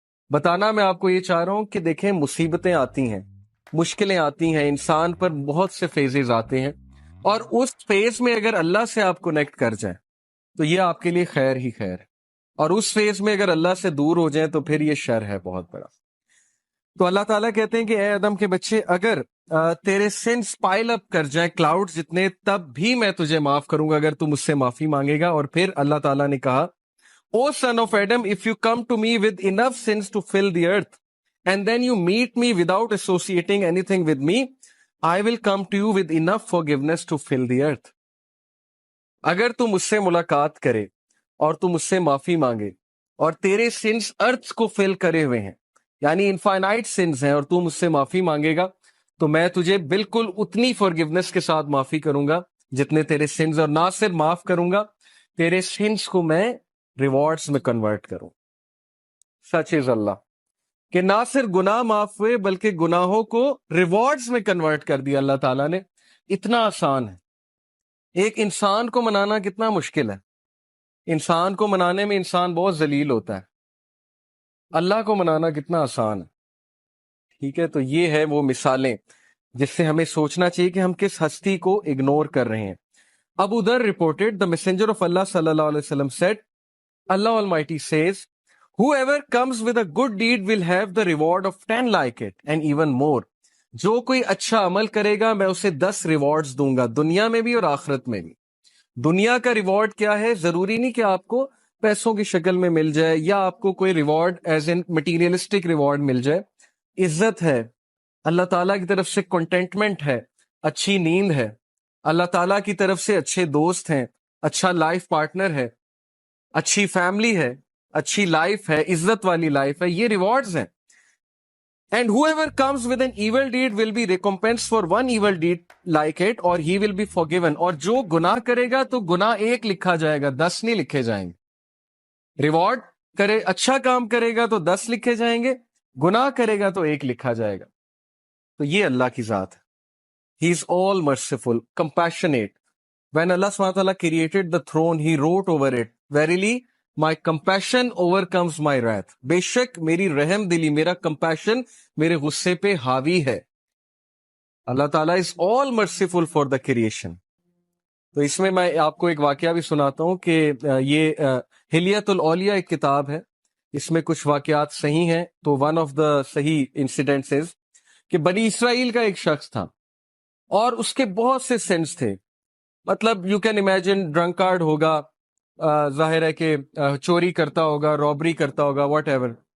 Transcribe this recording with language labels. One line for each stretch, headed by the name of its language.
Urdu: بتانا میں آپ کو یہ چاہ رہا ہوں کہ دیکھیں مصیبتیں آتی ہیں، مشکلیں آتی ہیں، انسان پر بہت سے فیزز آتے ہیں، اور اس فیز میں اگر اللہ سے آپ کنیکٹ کر جائیں تو یہ آپ کے لیے خیر ہی خیر ہے، اور اس فیز میں اگر اللہ سے دور ہو جائیں تو پھر یہ شر ہے بہت بڑا. تو اللہ تعالیٰ کہتے ہیں کہ اے آدم کے بچے، اگر تیرے سنس پائل اپ کر جائیں کلاؤڈ جتنے، تب بھی میں تجھے معاف کروں گا اگر تو مجھ سے معافی مانگے گا. اور پھر اللہ تعالیٰ نے کہا
English: O son of Adam, if you come to me with enough sins to fill the earth, and then you meet me without associating anything with me, I will come to you with enough forgiveness to fill the earth.
Urdu: اگر تم مجھ سے ملاقات کرے اور تم مجھ سے معافی مانگے اور تیرے سنس ارتھ کو فل کرے ہوئے ہیں، یعنی انفائنائٹ سنس ہیں، اور تم مجھ سے معافی مانگے گا تو میں تجھے بالکل اتنی فارگیونس کے ساتھ معافی کروں گا جتنے تیرے سنس، اور نہ صرف معاف کروں گا، تیرے سنس کو میں ریوارڈز میں کنورٹ کروں. سچ از اللہ کہ نہ صرف گناہ معاف ہوئے بلکہ گناہوں کو ریوارڈز میں کنورٹ کر دیا اللہ تعالیٰ نے. اتنا آسان ہے. ایک انسان کو منانا کتنا مشکل ہے. انسان کو منانے میں انسان بہت ذلیل ہوتا ہے. اللہ کو منانا کتنا آسان ہے. ٹھیک ہے, تو یہ ہے وہ مثالیں جس سے ہمیں سوچنا چاہیے کہ ہم کس ہستی کو اگنور کر رہے ہیں.
English: Abu Dharr reported, the messenger of Allah sallallahu alaihi wasallam said, Allah Almighty says, whoever comes with a good deed will have the reward of 10 like it and even more.
Urdu: جو کوئی اچھا عمل کرے گا میں اسے 10 ریوارڈز دوں گا, دنیا میں بھی اور آخرت میں بھی. دنیا کا ریوارڈ کیا ہے؟ ضروری نہیں کہ آپ کو پیسوں کی شکل میں مل جائے یا آپ کو کوئی ریوارڈ ایز ان مٹیریلسٹک ریوارڈ مل جائے. عزت ہے, اللہ تعالیٰ کی طرف سے کنٹینٹمنٹ ہے, اچھی نیند ہے, اللہ تعالیٰ کی طرف سے اچھے دوست ہیں, اچھا لائف پارٹنر ہے, اچھی فیملی ہے, اچھی لائف ہے, عزت والی لائف ہے. یہ ریوارڈز ہیں.
English: And whoever comes with an evil deed will be recompensed for one evil deed like it, or he will be forgiven.
Urdu: اور جو گناہ کرے گا تو گناہ 1 لکھا جائے گا, 10 نہیں لکھے جائیں گے. ریوارڈ کرے, اچھا کام کرے گا تو 10 لکھے جائیں گے, گناہ کرے گا تو 1 لکھا جائے گا. تو یہ اللہ کی ذات ہے.
English: He is all merciful, compassionate. When Allah SWT created the throne, He wrote over it, verily, my compassion overcomes my wrath.
Urdu: بے شک میری رحم دلی, میرا compassion میرے غصے پہ حاوی ہے.
English: اللہ تعالیٰ is all merciful for the creation.
Urdu: تو اس میں آپ کو ایک واقعہ بھی سناتا ہوں کہ یہ حلیت الاولیاء ایک کتاب ہے, اس میں کچھ واقعات صحیح ہیں. تو ون آف دا صحیح انسیڈنٹس کہ بنی اسرائیل کا ایک شخص تھا اور اس کے بہت سے سینس تھے. مطلب یو کین امیجن, ڈرنکارڈ ہوگا, ظاہر ہے کہ چوری کرتا ہوگا, رابری کرتا ہوگا, واٹ ایور.